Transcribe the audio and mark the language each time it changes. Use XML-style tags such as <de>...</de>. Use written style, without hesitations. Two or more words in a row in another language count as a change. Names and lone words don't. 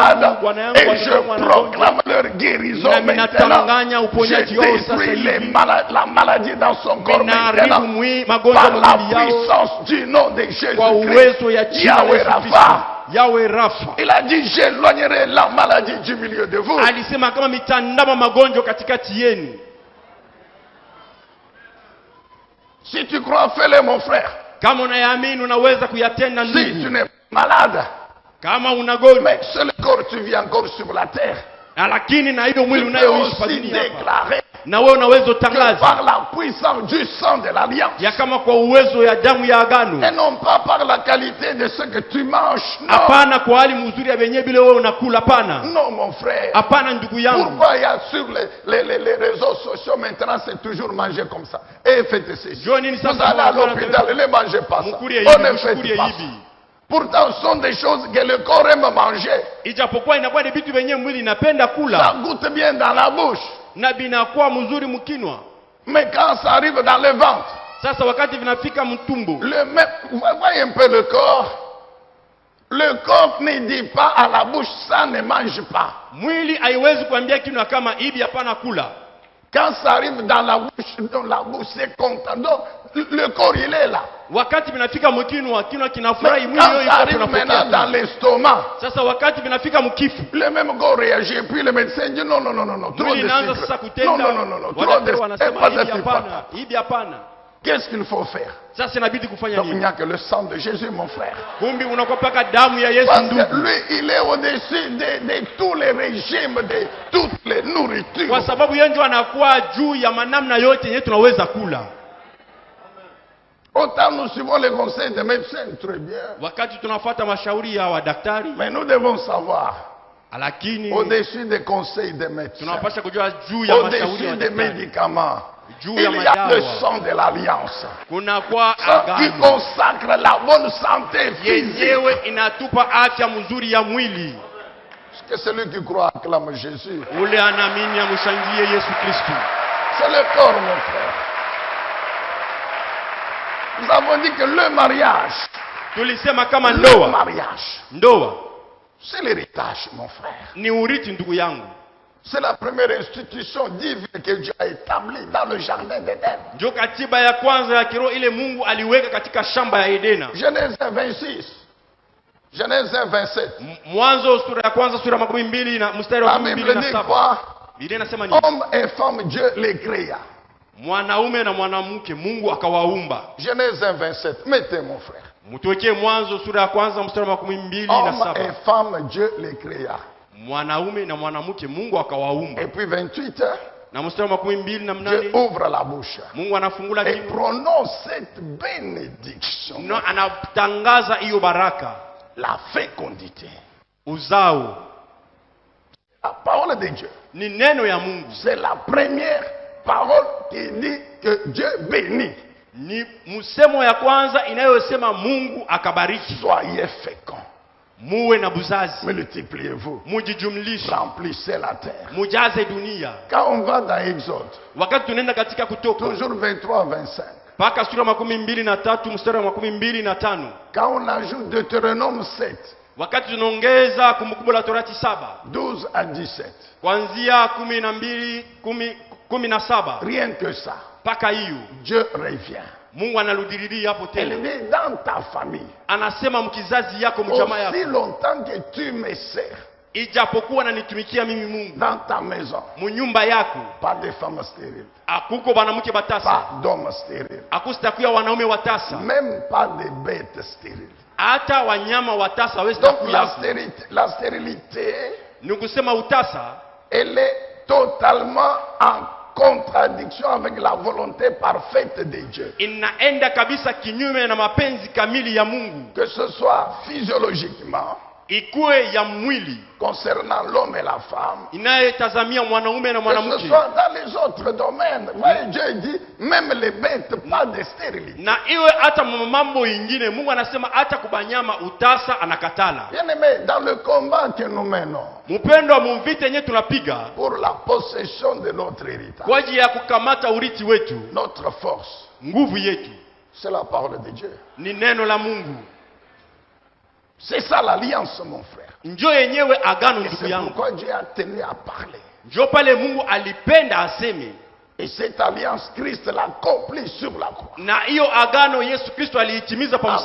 <fr>malades,</fr> <sw>bwana yangu,</sw> <fr>et</fr> <sw>watoto</sw> <fr>je</fr> <sw>wangu wanagonjwa.</sw> <fr>proclame leur guérison</fr> <sw>Na minatanganya</sw> <fr>maintenant.</fr> <sw>uponyaji</sw> <fr>Je</fr> <sw>wao sasa</sw> <fr>détruis</fr> <sw>hivi.</sw> <fr>la maladie dans son corps</fr> <sw>Minaharibu</sw> <fr>maintenant.</fr> <sw>magonjwa</sw> <fr>Par la</fr> <sw>mwili yao</sw> <fr>puissance du nom de</fr> <sw>kwa</sw> <fr>Jésus-Christ.</fr> <sw>uwezo ya jina la Yahweh Yesu Kristo. Rapha. Yahweh Rafa.</sw> <fr>Il a dit, j'éloignerai la maladie du milieu de vous.</fr> <sw>Alisema kama mitandama magonjwa katikati yenu.</sw> <fr>Si tu crois, fais-le, mon frère.</fr> <sw>Kama unayaamini unaweza kuyatenda</sw> <fr>Si tu</fr> <sw>ndugu.</sw> <fr>n'es pas malade,</fr> <sw>Kama unagonjwa</sw> <fr>mais c'est le corps, tu vis encore sur la terre.</fr> <sw>lakini na hiyo mwili</sw> <fr>Tu peux</fr> <sw>unayoishi pa</sw> <fr>aussi</fr> <sw>dunia hapa.</sw> <fr>déclarer</fr> <sw>Na wewe unaweza</sw> <fr>que</fr> <sw>utangaza</sw> <fr>par la puissance du sang de l'alliance,</fr> <sw>ya kama kwa uwezo ya damu ya agano.</sw> <fr>et non pas par la qualité de ce que tu manges. Non,</fr> <sw>Hapana kwa hali mzuri ya benye bila wewe unakula, hapana.</sw> <fr>non mon frère.</fr> <sw>Hapana ndugu yangu.</sw> <fr>Pourquoi il y a sur les réseaux sociaux maintenant, c'est toujours manger comme ça. Et faites ceci.</fr> <sw>Jua nini</sw> <fr>Vous</fr> <sw>sasa</sw> <fr>allez à</fr> <sw>mnakuwa na</sw> <fr>l'hôpital, ne mangez pas ça.</fr> <sw>Mkulie</sw> <fr>On</fr> <sw>hivi,</sw> <fr>ne</fr> <sw>mshukulie</sw> <fr>fait pas</fr> <sw>hivi.</sw> <fr>ça. Pourtant, ce sont des choses que le corps aime manger.</fr> <sw>Ijapokuwa inakuwa ni vitu vyenye mwili inapenda</sw> <fr>Ça</fr> <sw>kula</sw> <fr>goûte bien dans la bouche.</fr> <sw>na binakuwa mzuri mkinwa.</sw> <fr>Mais quand ça arrive dans le ventre,</fr> <sw>Sasa wakati vinafika mtumbo,</sw> <fr>vous voyez un peu le corps. Le corps ne dit pas à la bouche, ça ne mange pas.</fr> <sw>mwili haiwezi kuambia kinwa kama hivi hapana kula.</sw> <fr>Quand ça arrive dans la bouche c'est content. Donc, le corps, il est là.</fr> <sw>Wakati vinafika mkinwa, kinwa</sw> <fr>Mais</fr> <sw>kinafurahi, mwili</sw> <fr>quand</fr> <sw>yoyo</sw> <fr>ça arrive</fr> <sw>iko</sw> <fr>maintenant dans</fr> <sw>tunapokea.</sw> <fr>l'estomac,</fr> <sw>Sasa wakati vinafika mkifu,</sw> <fr>le même corps réagit. Puis le médecin dit non, non, non, non, non, trop</fr> <sw>mwili</sw> <fr>de</fr> <sw>inaanza</sw> <fr>sucre.</fr> <sw>sasa</sw> <fr>Non,</fr> <sw>kutenda.</sw> <fr>non, non, non, non, trop de</fr> <sw>Wadaktari</sw> <fr>sucre.</fr> <sw>wanasema</sw> <fr>Pas</fr> <sw>hivi</sw> <fr>de</fr> <sw>hapana,</sw> <fr>sucre.</fr> <sw>hivi hapana.</sw> <fr>Qu'est-ce qu'il faut faire?</fr> <sw>Sasa inabidi kufanya</sw> <fr>Donc, il</fr> <sw>nini?</sw> <fr>n'y a que le sang de Jésus, mon frère.</fr> <sw>Kumbi unakuwa paka damu ya Yesu</sw> <fr>Parce</fr> <sw>ndugu.</sw> <fr>que lui, il est au-dessus de tous les régimes, de toutes les nourritures.</fr> <sw>Kwa sababu yeye ndio anakuwa juu ya manamna yote yenye tunaweza kula.</sw> <fr>Autant nous suivons les conseils des médecins, très bien.</fr> <sw>Wakati tunafuata mashauri ya wadaktari,</sw> <fr>Mais nous devons savoir,</fr> <sw>lakini</sw> <fr>au-dessus des conseils des médecins,</fr> <sw>tunapaswa kujua juu ya mashauri ya</sw> <fr>au-dessus des</fr> <sw>wadaktari.</sw> <fr>médicaments,</fr> <sw>Juu</sw> <fr>il</fr> <sw>ya</sw> <fr>y a le</fr> <sw>madawa.</sw> <fr>sang de l'alliance.</fr> <sw>Kuna kwa</sw> <fr>Sang qui</fr> <sw>agano</sw> <fr>consacre la bonne santé physique.</fr> <sw>yenyewe inatupa afya mzuri ya mwili.</sw> <fr>Est-ce que celui qui croit acclame Jésus?</fr> <sw>Ule anaamini amshangilie Yesu Kristo.</sw> <fr>C'est le corps, mon frère. Nous avons dit que le mariage,</fr> <sw>Tulisema kama</sw> <fr>le</fr> <sw>ndoa,</sw> <fr>mariage,</fr> <sw>ndoa</sw> <fr>c'est l'héritage, mon frère.</fr> <sw>ni urithi ndugu yangu.</sw> <fr>C'est la première institution divine que Dieu a établie dans le jardin d'Éden.</fr> <sw>Ndio katiba ya kwanza ya kiroho ile Mungu aliweka katika shamba ya Edena.</sw> <fr>Genèse 26. Genèse 27.</fr> <sw>Mwanzo sura ya kwanza sura 22 na mstari wa</sw> <fr>La Bible dit 27. quoi?</fr> <sw>Biblia inasema nini?</sw> <fr>Homme et femme, Dieu les créa.</fr> <sw>Mwanaume na mwanamke Mungu akawaumba.</sw> <fr>Genèse 27. Mettez mon frère.</fr> <sw>Mtuwekee Mwanzo sura ya kwanza mstari wa 22 na</sw> <fr>Homme 7. et femme, Dieu les créa.</fr> <sw>Mwanaume na mwanamke Mungu akawaumba.</sw> <fr>Et puis 28.</fr> <sw>Na mstari wa 22 na</sw> <fr>Dieu 8 ouvre la bouche</fr> <sw>Mungu anafungula</sw> <fr>et</fr> <sw>kinywa</sw> <fr>prononce cette bénédiction.</fr> <sw>na anatangaza hiyo baraka,</sw> <fr>La fécondité.</fr> <sw>uzao.</sw> <fr>La parole de Dieu.</fr> <sw>Ni neno ya Mungu.</sw> <fr>C'est la première parole qui dit que Dieu bénit.</fr> <sw>Ni msemo ya kwanza inayosema Mungu akabariki.</sw> <fr>Soyez féconds.</fr> <sw>Muwe na buzazi.</sw> <fr>Multipliez-vous.</fr> <sw>Mujijumlishe.</sw> <fr>Remplissez la terre.</fr> <sw>Mujaze dunia.</sw> <fr>Quand on va dans Exode,</fr> <sw>Wakati tunaenda katika Kutoka</sw> <fr>toujours 23-25,</fr> <sw>mpaka sura 23 mstari wa 25.</sw> <fr>quand on ajoute Deutéronome 7,</fr> <sw>Wakati tunaongeza Kumbukumbu la Torati 7</sw> <fr>12 à 17,</fr> <sw>kuanzia 17</sw> <fr>rien que ça,</fr> <sw>mpaka hiyo,</sw> <fr>Dieu revient.</fr> <sw>Mungu anarudililia hapo</sw> <fr>Elle</fr> <sw>tena.</sw> <fr>dit dans ta famille,</fr> <sw>Anasema mkizazi yako mjamaa</sw> <fr>aussi</fr> <sw>yako,</sw> <fr>longtemps que tu me sers,</fr> <sw>ijapokuwa nanitumikia mimi Mungu,</sw> <fr>dans ta maison,</fr> <sw>munyumba yako</sw> <fr>pas de femmes stériles,</fr> <sw>akuko banamuke batasa,</sw> <fr>pas d'hommes stériles,</fr> <sw>akusitakuya wanaume watasa,</sw> <fr>même pas de bêtes stériles.</fr> <sw>hata wanyama watasa</sw> <fr>Donc</fr> <sw>wesitakuya.</sw> <fr>la stérilité,</fr> <sw>Ni kusema utasa</sw> <fr>elle est totalement en contradiction avec la volonté parfaite de Dieu.</fr> <sw>inaenda kabisa kinyume na mapenzi kamili ya Mungu,</sw> <fr>Que ce soit physiologiquement,</fr> <sw>ikuwe ya mwili</sw> <fr>concernant l'homme et la femme,</fr> <sw>inayetazamia mwanaume na</sw> <fr>que ce</fr> <sw>mwanamke,</sw> <fr>soit dans les autres domaines. Voyez, Dieu dit, même les bêtes, pas de stérilité.</fr> <sw>na iwe hata mambo ingine. Mungu anasema hata kubanyama utasa anakatala.</sw> <fr>Bien aimé, dans le combat que nous menons</fr> <sw>Mpendo wa mvita yenyewe tunapiga</sw> <fr>pour la possession de notre héritage,</fr> <sw>kwa ajili ya kukamata urithi wetu,</sw> <fr>notre force,</fr> <sw>nguvu yetu</sw> <fr>c'est la parole de Dieu.</fr> <sw>ni neno la Mungu.</sw> <fr>C'est ça l'alliance, mon frère.</fr> <sw>Njo yenyewe agano,</sw> <fr>Et</fr> <sw>ndugu</sw> <fr>c'est</fr> <sw>yangu.</sw> <fr>pourquoi Dieu a tenu à parler.</fr> <sw>Njo pale Mungu alipenda aseme,</sw> <fr>Et cette alliance, Christ l'a accomplie sur la croix.</fr> <sw>na hiyo agano Yesu Kristo aliitimiza pa</sw>